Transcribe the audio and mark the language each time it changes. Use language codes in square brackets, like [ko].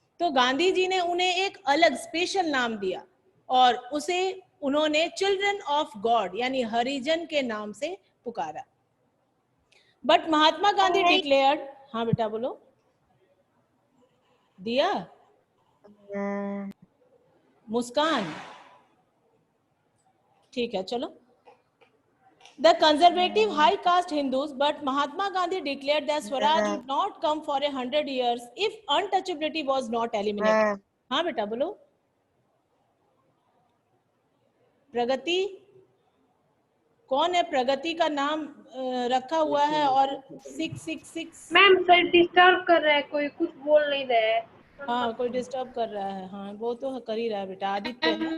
[hi] तो गांधी जी ने उन्हें एक अलग स्पेशल नाम दिया और उसे उन्होंने चिल्ड्रन ऑफ गॉड यानी हरिजन के नाम से पुकारा। [en] but Mahatma Gandhi declared, [hi] हाँ बेटा बोलो, दिया मुस्कान, ठीक है चलो। [en] The conservative high caste Hindus, but Mahatma Gandhi declared that Swaraj would not come for 100 years if untouchability was not eliminated. [hi] हाँ बेटा बोलो। प्रगति, कौन है प्रगति का नाम रखा हुआ है? और 666 मैम सर डिस्टर्ब कर रहा है, कोई कुछ बोल नहीं रहा है। हाँ कोई डिस्टर्ब कर रहा है, हाँ वो तो कर ही रहा है बेटा। आदित्य है?